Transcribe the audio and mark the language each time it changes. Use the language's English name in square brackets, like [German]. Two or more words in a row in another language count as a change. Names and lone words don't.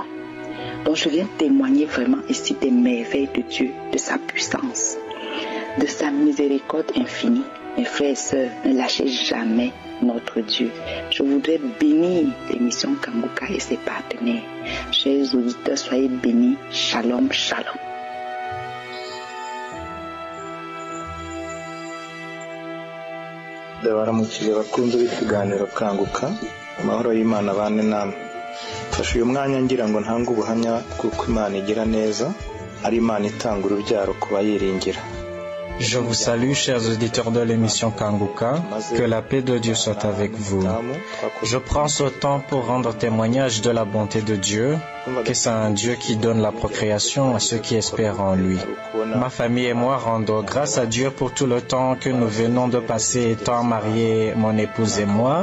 [French] Donc je viens témoigner vraiment ici des merveilles de Dieu, de sa puissance, de sa miséricorde infinie. Mes frères et sœurs, ne lâchez jamais notre Dieu. Je voudrais bénir l'émission Kanguka et ses partenaires. Chers auditeurs, soyez bénis. Shalom, shalom. [Kinyarwanda] ndabaramukije bakunze b'ikiganiro Kanguka, amahoro y'Imana bane namwe. Fasha uyu mwanya ngira ngo ntange ubuhamya bw'uko Imana igira neza, ari Imana itanga urubyaro ku bayiringira. [French] Je vous salue, chers auditeurs de l'émission Kanguka, que la paix de Dieu soit avec vous. Je prends ce temps pour rendre témoignage de la bonté de Dieu, que c'est un Dieu qui donne la procréation à ceux qui espèrent en lui. Ma famille et moi rendons grâce à Dieu pour tout le temps que nous venons de passer étant mariés, mon épouse et moi.